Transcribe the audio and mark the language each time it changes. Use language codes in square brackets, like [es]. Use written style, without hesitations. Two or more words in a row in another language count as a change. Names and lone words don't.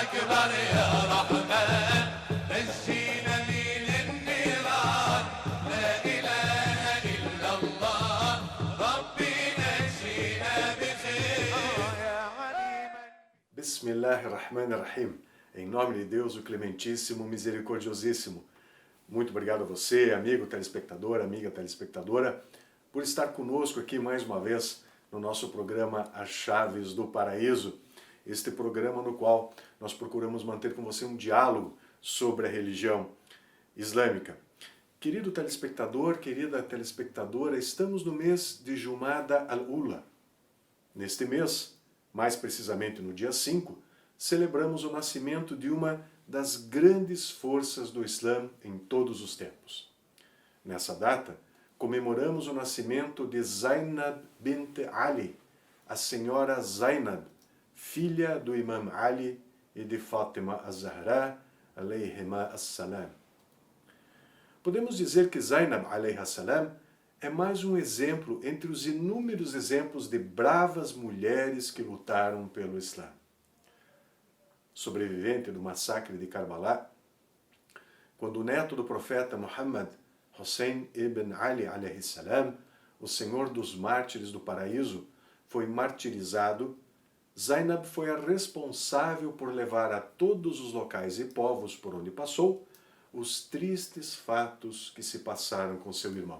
[ar] خبر يا رحمن نجينا من النيران لا إله إلا الله ربي نجينا بخير يا عليما. بسم الله الرحمن الرحيم. [pt] Em nome de Deus, o Clementíssimo, Misericordiosíssimo. Muito obrigado a você, amigo telespectador, amiga telespectadora, por estar conosco aqui mais uma vez no nosso programa As Chaves do Paraíso. Este programa no qual nós procuramos manter com você um diálogo sobre a religião islâmica. Querido telespectador, querida telespectadora, estamos no mês de Jumada al-Ula. Neste mês, mais precisamente no dia 5, celebramos o nascimento de uma das grandes forças do Islã em todos os tempos. Nessa data, comemoramos o nascimento de Zainab bint Ali, a senhora Zainab, filha do Imam Ali e de Fátima az-Zahra, [ar] عليهما السلام. [pt] Podemos dizer que Zainab [ar] عليها السلام [pt] é mais um exemplo entre os inúmeros exemplos de bravas mulheres que lutaram pelo Islã. Sobrevivente do massacre de Karbala, quando o neto do profeta Muhammad, Hussein ibn Ali [ar] عليه السلام, [pt] o senhor dos mártires do paraíso, foi martirizado, Zainab foi a responsável por levar a todos os locais e povos por onde passou os tristes fatos que se passaram com seu irmão.